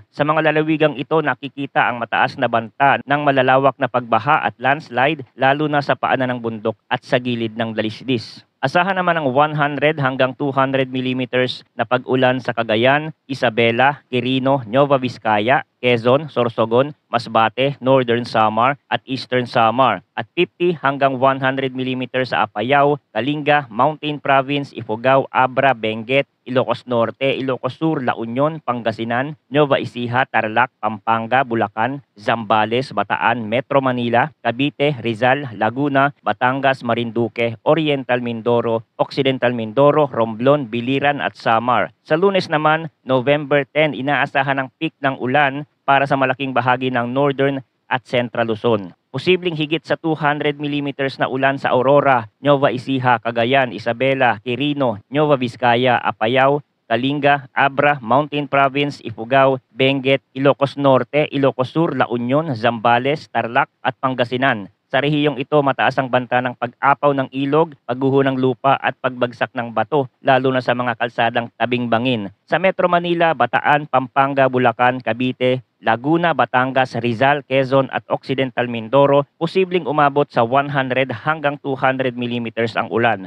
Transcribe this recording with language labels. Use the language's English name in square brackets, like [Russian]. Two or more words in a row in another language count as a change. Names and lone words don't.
[Filipino] Sa mga lalawigang ito, nakikita ang mataas na banta ng malalawak na pagbaha at landslide, lalo na sa paanan ng bundok at sa gilid ng dalisdis. Asahan naman ang 100 hanggang 200 millimeters na pag-ulan sa Cagayan, Isabela, Quirino, Nueva Vizcaya, Quezon, Sorsogon, Masbate, Northern Samar at Eastern Samar at 50 hanggang 100 millimeters sa Apayao, Kalinga, Mountain Province, Ifugao, Abra, Benguet, Ilocos Norte, Ilocos Sur, La Union, Pangasinan, Nueva Ecija, Tarlac, Pampanga, Bulacan, Zambales, Bataan, Metro Manila, Cavite, Rizal, Laguna, Batangas, Marinduque, Oriental Mindoro, Occidental Mindoro, Romblon, Biliran at Samar. Sa Lunes naman, November 10, inaasahan ang peak ng ulan para sa malaking bahagi ng Northern at Central Luzon. Posibleng higit sa 200 millimeters na ulan sa Aurora, Nueva Ecija, Cagayan, Isabela, Quirino, Nueva Vizcaya, Apayao, Kalinga, Abra, Mountain Province, Ifugao, Benguet, Ilocos Norte, Ilocos Sur, La Union, Zambales, Tarlac at Pangasinan. Sa rehiyong ito, mataas ang banta ng pag-apaw ng ilog, pagguho ng lupa at pagbagsak ng bato, lalo na sa mga kalsadang tabing bangin. Sa Metro Manila, Bataan, Pampanga, Bulacan, Cavite, Laguna, Batangas, Rizal, Quezon at Occidental Mindoro, posibleng umabot sa 100 hanggang 200 millimeters ang ulan.